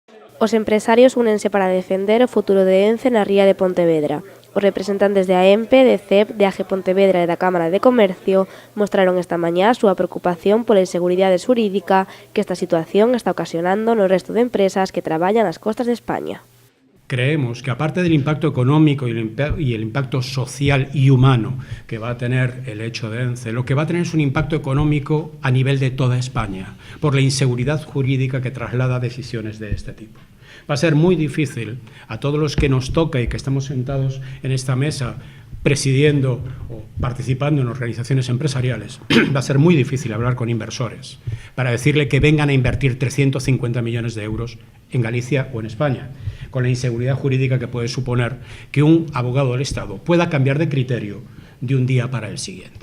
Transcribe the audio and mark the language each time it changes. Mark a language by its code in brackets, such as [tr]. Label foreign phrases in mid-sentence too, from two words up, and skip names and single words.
[gl] Os empresarios únense para defender o futuro de Ence na ría de Pontevedra. Os representantes de AEMPE, de CEP, de AGE Pontevedra e da Cámara de Comercio mostraron esta mañá a súa preocupación pola inseguridade xurídica que esta situación está ocasionando no resto de empresas que traballan nas costas de España. [es] Creemos que aparte del impacto económico y el impacto social y humano que va a tener el hecho de ENCE, lo que va a tener es un impacto económico a nivel de toda España, por la inseguridad jurídica que traslada decisiones de este tipo. Va a ser muy difícil a todos los que nos toca y que estamos sentados en esta mesa presidiendo o participando en organizaciones empresariales, va a ser muy difícil hablar con inversores para decirle que vengan a invertir 350 millones de euros en Galicia o en España, con la inseguridad jurídica que puede suponer que un abogado del Estado pueda cambiar de criterio de un día para el siguiente.